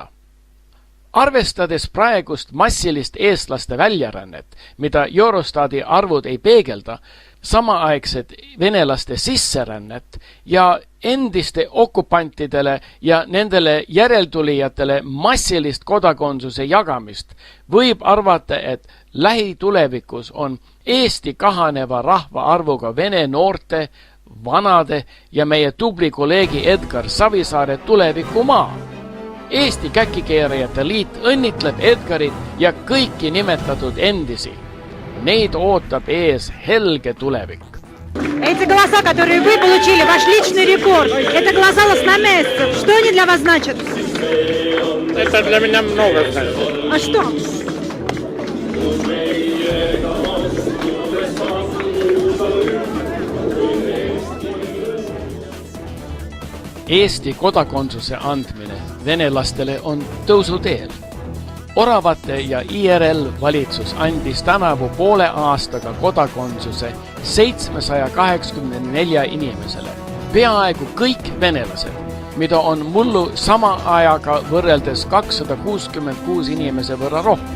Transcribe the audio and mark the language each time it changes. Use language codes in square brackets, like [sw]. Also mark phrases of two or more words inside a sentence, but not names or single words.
[et] Arvestades praegust massilist eestlaste väljarännet, mida Eurostati arvud ei peegelda, samaaegset venelaste sisserännet ja endiste okupantidele ja nendele järeltulijatele massilist kodakondsuse jagamist, võib arvata, et lähitulevikus on Eesti kahaneva rahvaarvuga vene noorte, vanade ja meie tubli kolleegi Edgar Savisaare tulevikumaa. Eesti käkikeerajate liit õnnitleb Edgarit ja kõiki nimetatud endisi. Neid ootab ees helge tulevik. [ru] Эти голоса, которые вы получили, ваш личный рекорд, это голоса лосномесцев. Что они для вас значат? Это для меня много значит. А что? [et] Eesti kodakondsuse andmine venelastele on tõusuteel. Oravate ja IRL valitsus andis tänavu poole aastaga kodakondsuse 784 inimesele, peaaegu kõik venelased, mida on mullu sama ajaga võrreldes 266 inimese võrra rohkem.